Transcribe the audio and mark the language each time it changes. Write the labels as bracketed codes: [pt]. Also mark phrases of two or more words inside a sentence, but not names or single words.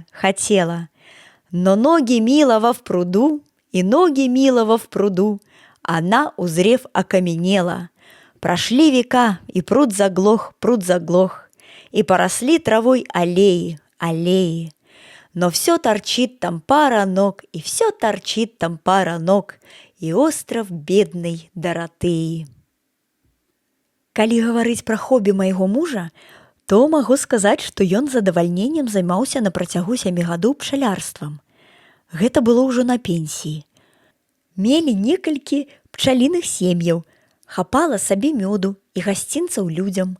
[ru] Но ноги милого в пруду, она, узрев, окаменела. Прошли века, и пруд заглох, и поросли травой аллеи. Но все торчит там пара ног, и все торчит там пара ног, и остров бедной Доротеи. [be] Калі гаварыць пра хобі майго мужа, то магу сказаць, што ён з задавальненнем займаўся на працягу 7 гадоў пчалярствам. Гэта было ўжо на пенсіі. Мелі некалькі пчаліных сем'яў, хапала сабе мёду і гасцінцаў людзям.